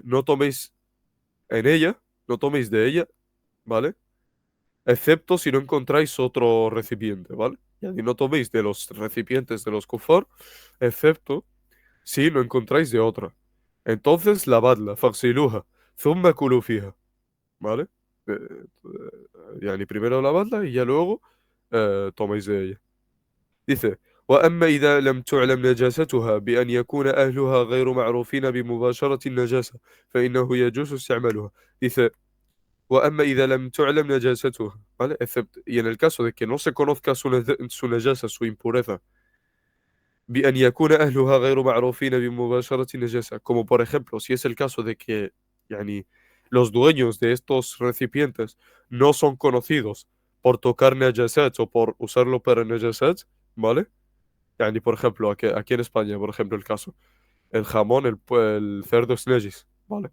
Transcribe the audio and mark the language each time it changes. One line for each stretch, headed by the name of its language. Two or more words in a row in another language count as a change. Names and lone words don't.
Spanish: No toméis en ella, no toméis de ella, ¿vale? Excepto si no encontráis otro recipiente, ¿vale? Y no toméis de los recipientes de los kufar, excepto si no encontráis de otra. Entonces lavadla, faghsiluha,
Arabic: ثم كلوا فيها,
Spanish: ¿vale? Primero lavadla y ya luego toméis de ella. Dice,
Arabic: وأما إذا لم تعلم نجاستها بأن يكون أهلها غير معروفين بمباشرة النجاسة فإنه يجوز استعمالها. Dice, وأما إذا لم تعلم نجاستها,
Spanish: ¿vale? Y en el caso de que no se conozca su najasa, su impureza,
Arabic: بأن يكون أهلها غير معروفين بمباشرة النجاسة,
Spanish: como por ejemplo, si es el caso de que يعني, los dueños de estos recipientes no son conocidos por tocar najasat o por usarlo para najasat, ¿vale? Yani, por ejemplo, aquí en España, por ejemplo, el caso, el jamón, el cerdo es najis, ¿vale?